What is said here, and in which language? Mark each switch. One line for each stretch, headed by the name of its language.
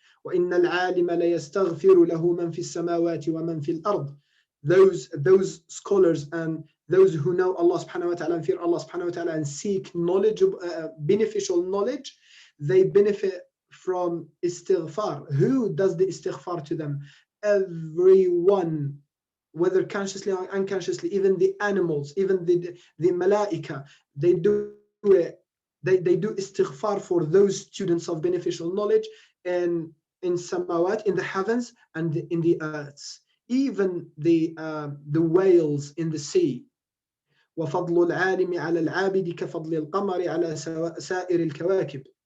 Arabic: وإن العالم ليستغفر له من في السماوات ومن في الأرض.
English: Those scholars and those who know Allah subhanahu wa ta'ala and fear Allah subhanahu wa ta'ala and seek knowledge, beneficial knowledge, they benefit from istighfar. Who does the istighfar to them? Everyone, whether consciously or unconsciously, even the animals, even the malaika, they do it. They do istighfar for those students of beneficial knowledge and in samawat, in the heavens, and in the earths. Even the whales in the sea.
Arabic: وفضل العالم على العابد كفضل القمر على سائر الكواكب.